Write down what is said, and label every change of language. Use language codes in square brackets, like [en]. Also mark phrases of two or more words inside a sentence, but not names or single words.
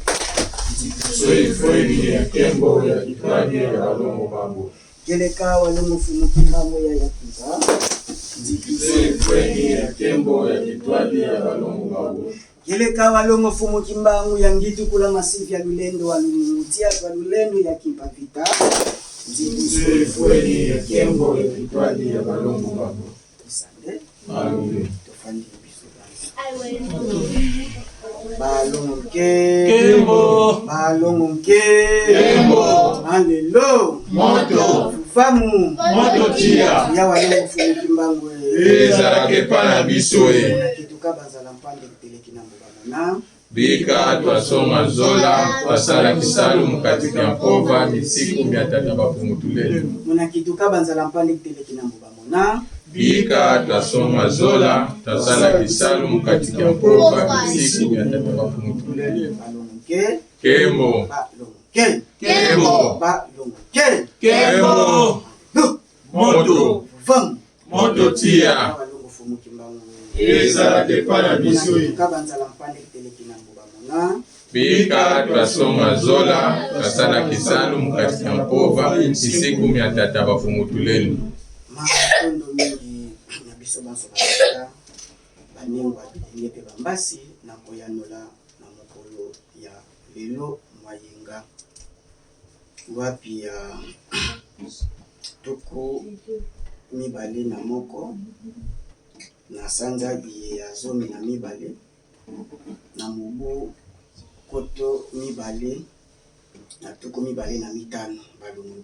[kg] soifweni ya kembo ya kitwaje ya walongo babu keleka walongo fumu kimbangu ya yakuba soifweni ya kembo ya kitwaje ya walongo babu keleka walongo fumu kimbangu ya ngitu kula masifi ya lulendo walumutia kwa lulendo ya kimpavita soifweni ya kembo ya kitwaje ya walongo babu isande malunge tofandi balongo Kembo. balongo Kembo. Alelo. Moto. Famu. Moto tia. Ya walongo fumu kimbangu. [ln] Ezalaki epai na biso ye. [kg] Kituka bazala mpande kiteleki na mbobamona. Bika twasonga zola twasala kisalu katika mpova misiku 300 bapungutulelo. Muna kituka banzala mpande kiteleki na mbobamona. Bika twasonga zola twasala kisalu katika mpova misiku 300 bapungutulelo. Balongo Kembo. balongo Kembo. balongo Kembo. Moto. Famu. Moto tia. Walongo fumu kimbangu. [ln] Ezalaki epai na biso ye. [kg] Kituka banzala mpande kiteleki na mbobamona. Bika twasonga zola twasala kisalu katika mpova misiku 300 bapungutulelo. [ln] Matondo mingi na biso banso basika banengwa bilenge pe bambasi na koyanola na mokolo ya lelo mwayenga wapi ya tuku mibale na moko na sanza ya 12 na mobu koto mibale na tuku mibale na mitano balongo